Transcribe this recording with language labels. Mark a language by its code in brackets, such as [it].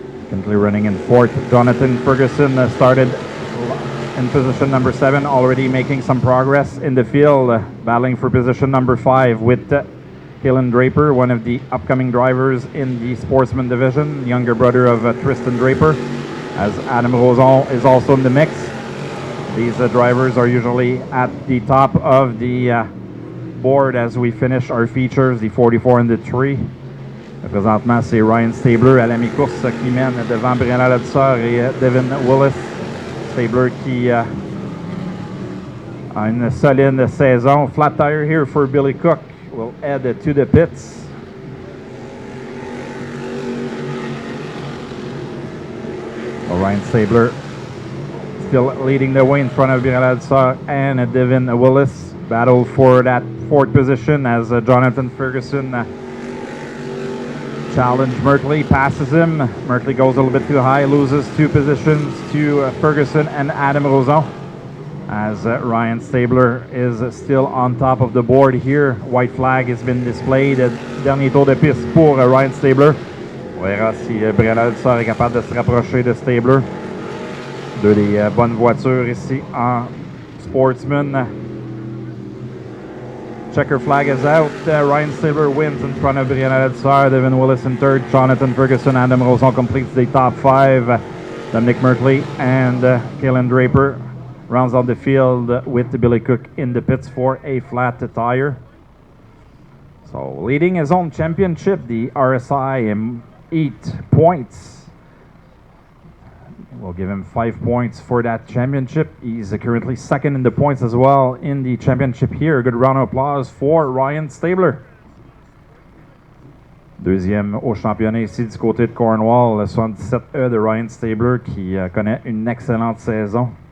[en] Currently running in 4th. Jonathan Ferguson started in position number 7, already making some progress in the field, battling for position number 5 with Kalen Draper, one of the upcoming drivers in the Sportsman division, younger brother of Tristan Draper, as Adam Roson is also in the mix. These drivers are usually at the top of the board as we finish our features, the 44 and the 3. [fr] Présentement, c'est Ryan Stabler à la mi-course qui mène devant Brianna Ledser et Devin Willis. Stabler qui a une solide saison. [en] Flat tire here for Billy Cook. Will head to the pits. Well, Ryan Stabler still leading the way in front of Brianna Ledser and Devin Willis. Battle for that 4th position as Jonathan Ferguson challenge Merkley, passes him. Merkley goes a little bit too high, loses 2 positions to Ferguson and Adam Roson. As Ryan Stabler is still on top of the board here. White flag has been displayed. [fr] Dernier tour de piste pour Ryan Stabler. On verra si Brianna Ledser est capable de se rapprocher de Stabler. Deux des bonnes voitures ici en Sportsman. [en] Checker flag is out. Ryan Stabler wins in front of Brianna Ledser. Devin Willis in 3rd. Jonathan Ferguson, Adam Roson completes the top 5. Dominic Merkley and Kalen Draper rounds out the field with Billy Cook in the pits for a flat tire. So leading his own championship, the RSI 8 points. We'll give him 5 points for that championship. He's currently 2nd in the points as well in the championship here. Good round of applause for Ryan Stabler. [fr] Deuxième au championnat ici du côté de Cornwall, le 77E de Ryan Stabler qui connaît une excellente saison.